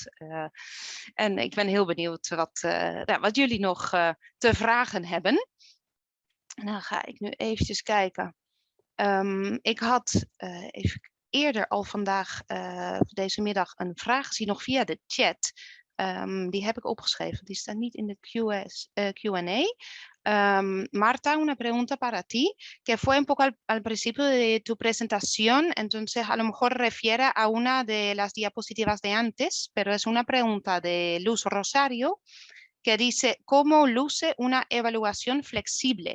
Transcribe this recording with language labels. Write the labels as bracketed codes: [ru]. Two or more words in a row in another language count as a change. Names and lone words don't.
[nl] En ik ben heel benieuwd wat jullie nog te vragen hebben. En dan ga ik nu eventjes kijken. Ik had even eerder al vandaag, deze middag, een vraag gezien nog via de chat. Die heb ik opgeschreven, die staat niet in de Q&A. [es] Marta, una pregunta para ti, que fue un poco al principio de tu presentación, entonces a lo mejor refiere a una de las diapositivas de antes, pero es una pregunta de Luz Rosario, que dice, ¿cómo luce una evaluación flexible?